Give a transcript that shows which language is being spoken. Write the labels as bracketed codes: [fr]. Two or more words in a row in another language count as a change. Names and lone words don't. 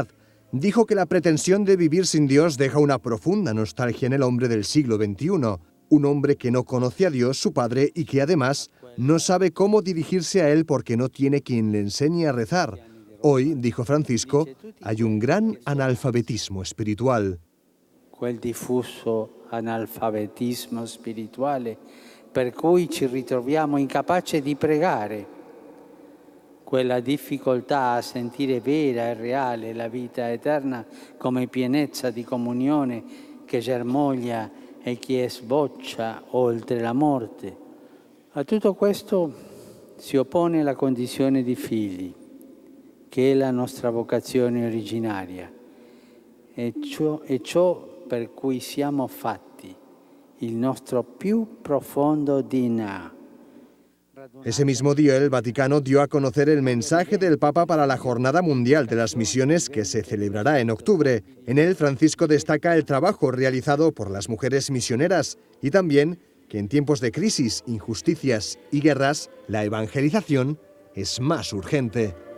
[es] Dijo que la pretensión de vivir sin Dios deja una profunda nostalgia en el hombre del siglo XXI, un hombre que no conoce a Dios, su Padre, y que además no sabe cómo dirigirse a Él porque no tiene quien le enseñe a rezar. Hoy, dijo Francisco, hay un gran analfabetismo espiritual. [it] Quel diffuso analfabetismo spirituale per cui ci ritroviamo incapaci di pregare. Quella difficoltà a sentire vera e reale la vita eterna come pienezza di comunione che germoglia e che sboccia oltre la morte. A tutto questo si oppone la condizione di figli, che è la nostra vocazione originaria, e ciò per cui siamo fatti, il nostro più profondo DNA. [es] Ese mismo día el Vaticano dio a conocer el mensaje del Papa para la Jornada Mundial de las Misiones que se celebrará en octubre. En él, Francisco destaca el trabajo realizado por las mujeres misioneras y también que en tiempos de crisis, injusticias y guerras, la evangelización es más urgente.